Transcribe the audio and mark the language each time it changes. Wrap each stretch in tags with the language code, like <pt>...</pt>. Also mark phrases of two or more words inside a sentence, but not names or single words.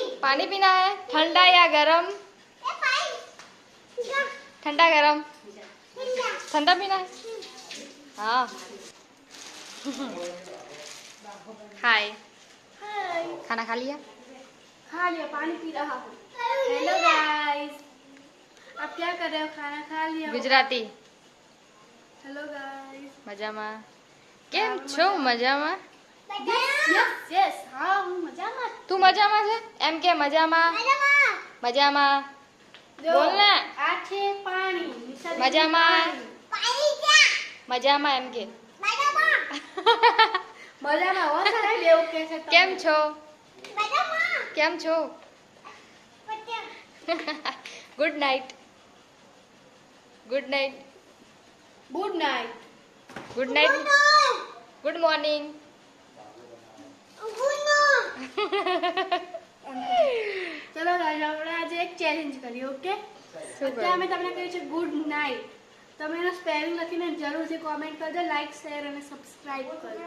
<hi>पानी पीना है ठंडा या गरम ठंडा गरम ठंडा पीना है हाँ हाय खाना खा लिया खा लिया पानी पी रहा हूँ</hi> <en>hello guys</en> <hi>आप क्या कर रहे हो खाना खा लिया गुजराती</hi> <en>hello guys</en> <gu>મજામાં કેમ છો મજામાં</gu> <en>yes yes</en> <hi>हाँ हूँ मजा मत</hi> <gu>તું મજામાં છે એમ કે મજામાં મજામાં બોલ ને</gu> <hi>आठे पानी</hi> <gu>મજામાં મજામાં એમ કે</gu> <hi>मजा में हो सारा लेव कैसे</hi> <gu>કેમ છો કેમ છો</gu> <en>good night good night good night good night good morning</en> <gu>ચલો ગાઈસ આપણે આજે એક ચેલેન્જ કરીએ ઓકે અત્યારે અમે તમને કહ્યું છે</gu> <en>good night</en> <gu>તમે એનો સ્પેલિંગ લખીને જરૂરથી કોમેન્ટ કરજો</gu> <en>like share</en> <gu>અને સબસ્ક્રાઇબ કરજો</gu>